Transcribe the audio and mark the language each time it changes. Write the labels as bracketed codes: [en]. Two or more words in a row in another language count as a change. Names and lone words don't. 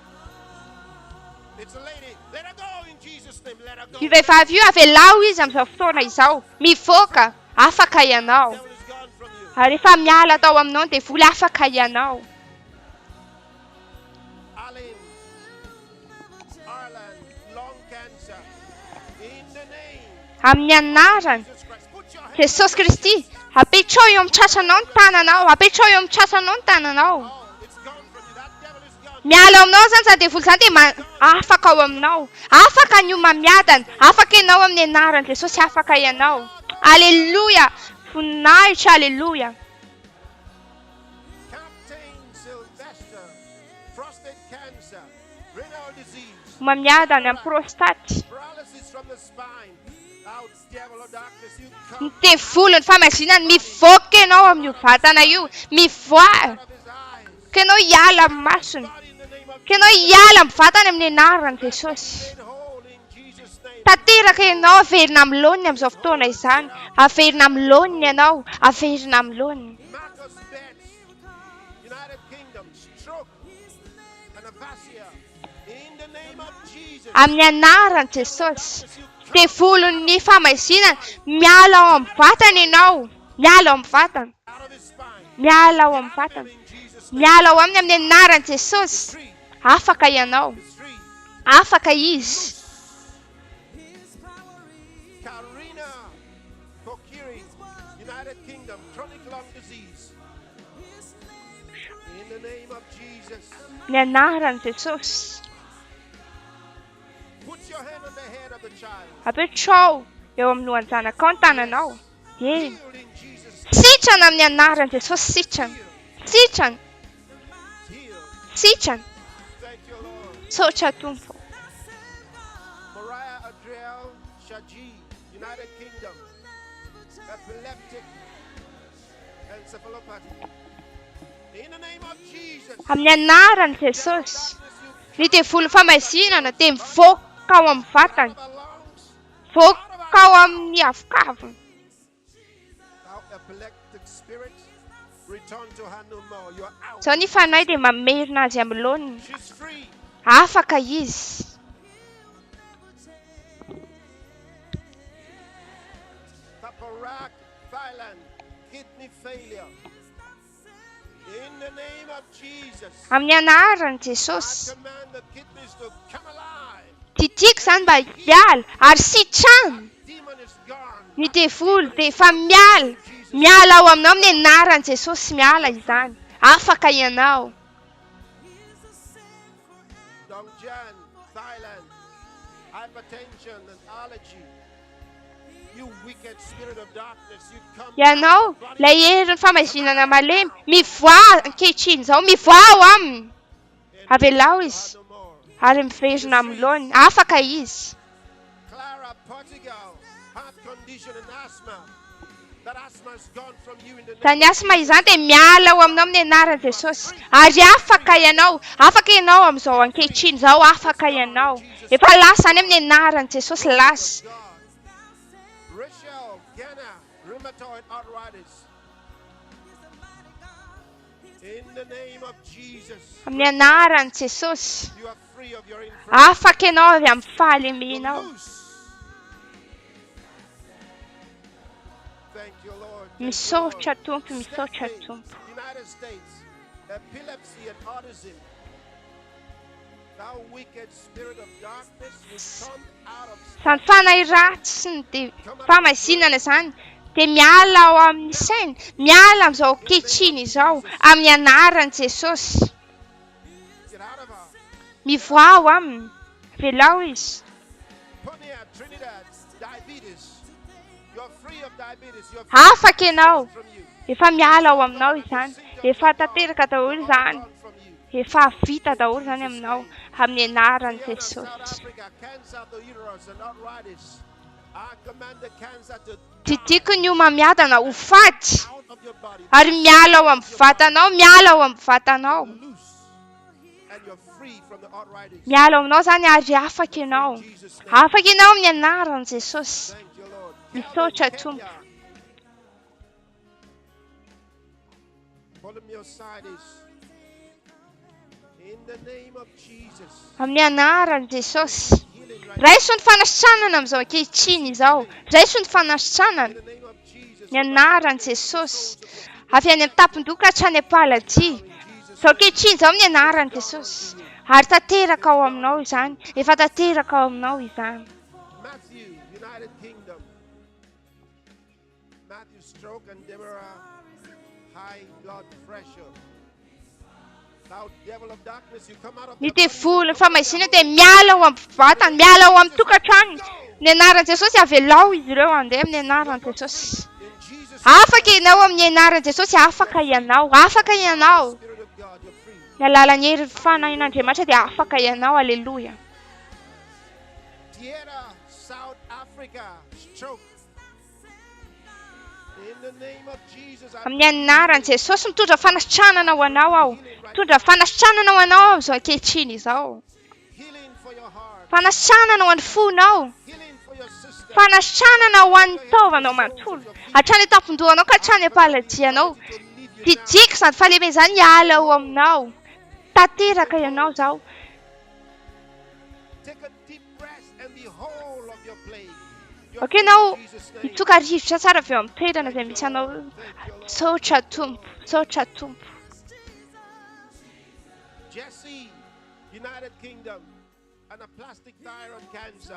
[en] It's a lady. Let her go in Jesus' name. Let her go. [mg] Io vehivavy io avelao izy amin'izao fotoana izao. Mivoaka. Afaka ianao. [en] The devil is gone from you. [mg] Ary efa miala tao aminao ny devoly, afaka ianao. [en] Alan, Ireland, lung cancer. In the name [mg] Amin'ny anarany [en] of Jesus Christ. Put your hand. [mg] Jesosy Kristy, apetrao eo amin'ny trasanao ny tananao. Apetrao eo amin'ny trasanao ny tananao. [en] Oh, it's gone from you. That devil is gone. [mg] Miala ao aminao izany izany devoly izany dia afaka ao aminao. Afaka ny homamiadana. Afaka ianao amin'ny anaran'i Jesosy, afaka ianao. Alleluja. Voninahitra, alleluja. [en] Captain Sylvester, prostate cancer, renal disease, [mg] Homamiadana amin'ny prostaty. [en] paralysis from the spine. Out, devil of darkness, you [mg] Ny [en] come [mg] devolon'ny famazinana, mivoaka ianao amin'io vatana io. Mivoaka. [en] out of his eyes. [mg] Ka ianao hiala amin'ny masony. [en] God, in the name of [mg] Ka ianao hiala amin'ny vatana amin'ny anaran'i Jesosy. [en] made whole in Jesus' name. [mg] Tanteraka ianao, averina amin'ny laoniny amin'izao fotoana izany. Averina amin'ny laoniny ianao. Averina amin'ny laoniny. [en] Marcus Betts, United Kingdom, stroke and aphasia. In the name of Jesus. [mg] Amin'ny anaran'i Jesosy. Devolon'ny famaizinana, miala ao amin'ny vatana ianao. Miala ao amin'ny vatana. [en] Out of his spine. [mg] Miala ao amin'ny vatana. [en] In Jesus' name. [mg] Miala ao aminy amin'ny anaran'i Jesosy. [en] Free. [mg] Afaka ianao. [en] It's free. [mg] Afaka izy. [en] Karina Kokiri, United Kingdom, chronic lung disease. In the name of Jesus. [mg] Ny anaran'i Jesosy. [en] Put your hand on the head of the child. [mg] Apetrao eo amin'ny lohan'ny zanakao ny tananao. Eny. [en] Healed in Jesus' [mg] Sitrana amin'ny anaran'i Jesosy, sitrana. Sitrana. [en] healed. [mg] Sitrana. [en] Thank you, Lord. [mg] Sotra tompo. [en] Mariah Adriel Shaji, United Kingdom, epileptic encephalopathy. In the name of Jesus. [mg] Amin'ny anaran'i Jesosy. Ny devoly famasinana dia mivoaka ao amin'ny vatany. Voaka ao amin'ny avokaviny. [en] Thou epileptic spirit, return to her no more. You are out. [mg] Zao ny fanahy dia mamerina azy amin'ny laoniny. [en] She's free. [mg] Afaka izy. [en] Cataract, Thailand, kidney failure. In the name of Jesus. [mg] Amin'ny anaran'i [en] I [mg] Jesosy. [en] command the kidneys to come alive. [mg] Titiako izany mba hiala ary sitrana. [en] Demon is gone. [mg] Ny devoly dia efa miala. Miala ao aminao amin'ny anaran'i Jesosy miala izany. Afaka ianao. [en] Dongjian, Thailand, hypertension and allergy. You wicked spirit of darkness, you come. [mg] Ianao, ilay herin'ny famasinana malemy, mivoa ankehitriny izao, mivoa ao aminy. Avelao izy, [en] No more. [mg] ary miverina amin'ny laoniny. Afaka izy. [en] Clara, Portugal, heart condition and asthma. That asthma is gone from you in the name. [mg] Izany asma izany dia miala ao aminao amin'ny anaran'i Jesosy. Ary afaka ianao. Afaka ianao amin'izao ankehitriny izao. Afaka ianao. Efa lasa any amin'ny anaran'i Jesosy lasa. [en] God. Rachel, Ghana, rheumatoid arthritis. In the name of Jesus, [mg] Amin'ny anaran'i Jesosy. [en] you are free of your infirmity. [mg] Afaka ianao avy amin'ny fahalemenao. [en] Loose. Thank you, Lord. Thank you, [mg] Misaotra [en] Lord. [mg] Tompo, misaotra [en] Step [mg] Tompo. [en] eight, United States, epilepsy and autism. Thou wicked spirit of darkness, you come out of [mg] Izany fanahy ratsy sy ny famasinana izany dia miala ao amin'ny saina. Miala amin'izao ankehitriny izao. Amin'ny anaran'i Jesosy. [en] get out of her. [mg] Mivoa ao aminy. Avelao izy. [en] Ponia, Trinidad, diabetes. You're free of diabetes. You're [mg] Afaka ianao. [en] from you. [mg] Efa miala ao aminao izany. Efa tanteraka daholo izany. [en] Gone from you. [mg] Efa vita daholo izany aminao. Amin'ny anaran'i [en] South [mg] Jesosy. [en] Africa, cancer of the uterus and arthritis. I command the cancer to [mg] Titiako ny homamiadana ho faty. [en] out of your body. [mg] Ary miala ao amin'ny vatanao. Miala ao amin'ny vatanao. [en] Loose. And you're free from the arthritis. [mg] Miala ao aminao izany ary afaka ianao. [en] In Jesus' name. [mg] Afaka ianao amin'ny anaran'i Jesosy. [en] Thank you, Lord. [mg] Misaotra [en] Kenya, [mg] Tompo. [en] poliomyositis. In the name of Jesus. [mg] Amin'ny anaran'i Jesosy. [en] Healing right [mg] Raiso ny fanasitranana amin'izao ankehitriny izao. Raiso ny fanasitranana. [en] in the name of Jesus. [mg] Ny anaran'i Jesosy. Avy any amin'ny tampon-doka hatrany am-paladia. Izao ankehitriny izao amin'ny anaran'i Jesosy. Ary tanteraka ao aminao izany. Efa tanteraka ao aminao izany. [en] Matthew, United Kingdom. Matthew, stroke and Deborah, high blood pressure. Thou devil of darkness, you come out of [mg] Ny [en] their [mg] devoly ny [en] bodies. [mg] famasinana dia miala ao amin'ny vatany. Miala ao amin'ny tokantrano. Ny anaran'i Jesosy avelao izy ireo handeha amin'ny anaran'i Jesosy. [en] In Jesus' [mg] Afaka ianao amin'ny anaran'i Jesosy. Afaka ianao. Afaka ianao. [en] Spirit of God, you're free. [mg] Ny alalan'ny herin'ny fanahin'Andriamanitra dia afaka ianao. Aleloia. [en] Tierra, South Africa, stroke. In the name of Jesus, I [mg] Amin'ny anaran'i Jesosy mitondra fanasitranana ho anao aho. Mitondra fanasitranana ho anao aho izao ankehitriny izao. [en] healing for your heart, [mg] Fanasitranana ho an'ny fonao. healing for your sister. Fanasitranana ho an'ny taovanao manontolo. Hatrany tampon-dohanao ka hatrany am-paladianao. Tijiko izany fahalemena izany hiala ao aminao. Tanteraka ianao izao. [en] Take a deep breath and be whole of your plague. You're Okay, free now, in Jesus' name. [mg] Mitsoka rivotra tsara avy eo amin'ny toerana izay misy anao. Misaotra Tompo. Misaotra Tompo. [en] Jesse, United Kingdom, and a plastic thyroid cancer.